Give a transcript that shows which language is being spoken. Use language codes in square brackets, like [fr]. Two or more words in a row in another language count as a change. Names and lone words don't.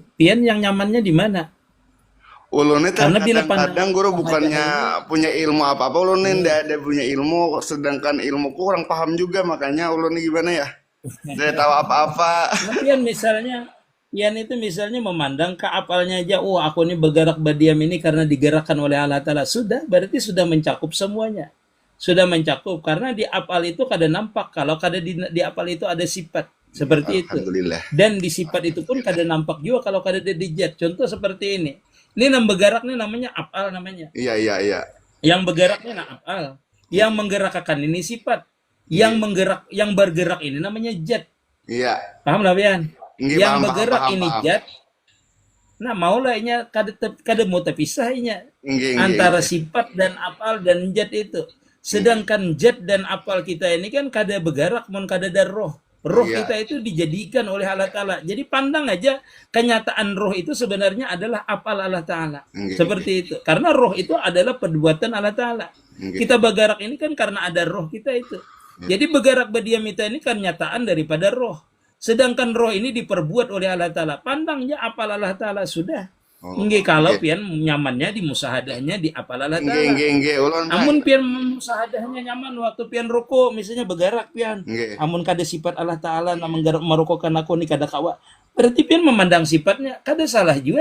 [bjn] Pian yang nyamannya di mana? Ulun itu Karena bila kadang-kadang guru pandang bukannya punya ilmu apa-apa, ulun ini ndak ada punya ilmu, sedangkan ilmu kurang paham juga, makanya ulun ini gimana ya? [id] Tidak tahu apa-apa. [bjn] Pian misalnya, pian itu misalnya memandang ke apalnya aja, [id] oh aku ini bergerak berdiam ini karena digerakkan oleh Allah Ta'ala. [bjn] Sudah, berarti sudah mencakup semuanya. Sudah mencakup, karena di apal itu kada nampak. Kalau kada di apal itu ada sifat. [id] Seperti itu. Alhamdulillah. [bjn] Dan di sifat itu pun kada nampak juga kalau kada ada dijat. [id] Contoh seperti ini. Ini bergerak ini namanya apal namanya. Iya. Yang bergeraknya nah apal. Yang menggerakkan ini sifat. Yang bergerak ini namanya zat. Iya. [bjn] Paham lah Pian? Nggih, Yang paham, bergerak paham, ini paham. zat. Nah, maulah inya kada mau terpisah inya Nggih. antara sifat dan apal dan zat itu. Sedangkan zat dan apal kita ini kan kada bergerak mun kada ada roh. Roh Iya. kita itu dijadikan oleh Allah Ta'ala. Jadi pandang aja kenyataan roh itu sebenarnya adalah apal Allah Ta'ala. Nggih. Seperti itu. [id] Karena roh itu adalah perbuatan Allah Ta'ala. Nggih. [bjn] Kita bergerak ini kan karena ada roh kita itu. Jadi bergerak berdiam kita ini kan nyataan daripada roh. [id] Sedangkan roh ini diperbuat oleh Allah Ta'ala. Pandangnya apal Allah Ta'ala sudah. [bjn] Nggih kalau pian nyamannya di musahadahnya di apal Allah Ta'ala. Nggih. Ulun Amun pian musahadahnya nyaman waktu pian rokok misalnya bergerak pian. Nggih. Amun kada sifat Allah Ta'ala namun merokokkan aku ni kada kawa. Berarti pian memandang sifatnya kada salah juga.